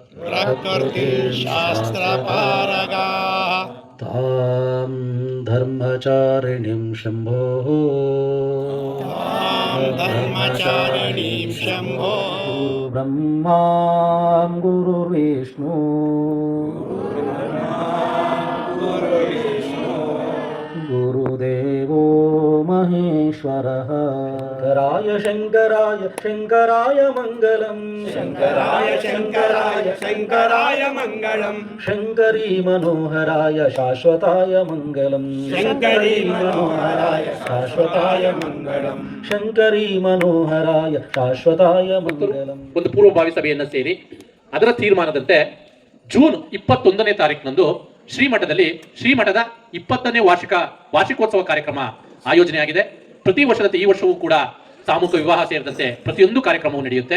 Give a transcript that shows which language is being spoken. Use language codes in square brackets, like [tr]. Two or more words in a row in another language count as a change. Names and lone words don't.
[sa] ತಾಂ ಧರ್ಮಚಾರಿಣೀಂ ಶಂಭೋಃ ಬ್ರಹ್ಮಾಂ ಗುರುರ್ವಿಷ್ಣು ಗುರುದೇವೋ ಮಹೇಶ್ವರಃ. ಶಂಕರಾಯ ಶಂಕರಾಯ ಮಂಗಲಂ शंकराय मंगलम ಶಂಕರೀ ಮನೋಹರಾಯ ಶಾಶ್ವತಾಯ ಮಂಗಲಂ शंकरी मनोहराय शाश्वताय मंगलम ಶಂಕರೀ ಮನೋಹರಾಯ ಶಾಶ್ವತಾಯ ಮಂಗಲಂ. [kn] ಒಂದು ಪೂರ್ವಭಾವಿ ಸಭೆಯನ್ನು ಸೇರಿ ಅದರ ತೀರ್ಮಾನದಂತೆ ಜೂನ್ 21ನೇ ತಾರೀಕಿನಂದು ಶ್ರೀಮಠದಲ್ಲಿ ಶ್ರೀಮಠದ 20ನೇ ವಾರ್ಷಿಕೋತ್ಸವ ಕಾರ್ಯಕ್ರಮ ಆಯೋಜನೆಯಾಗಿದೆ. ಪ್ರತಿ ವರ್ಷದಂತೆ ಈ ವರ್ಷವೂ ಕೂಡ ಸಾಮೂಹಿಕ ವಿವಾಹ ಸೇರಿದಂತೆ ಪ್ರತಿಯೊಂದು ಕಾರ್ಯಕ್ರಮವು ನಡೆಯುತ್ತೆ.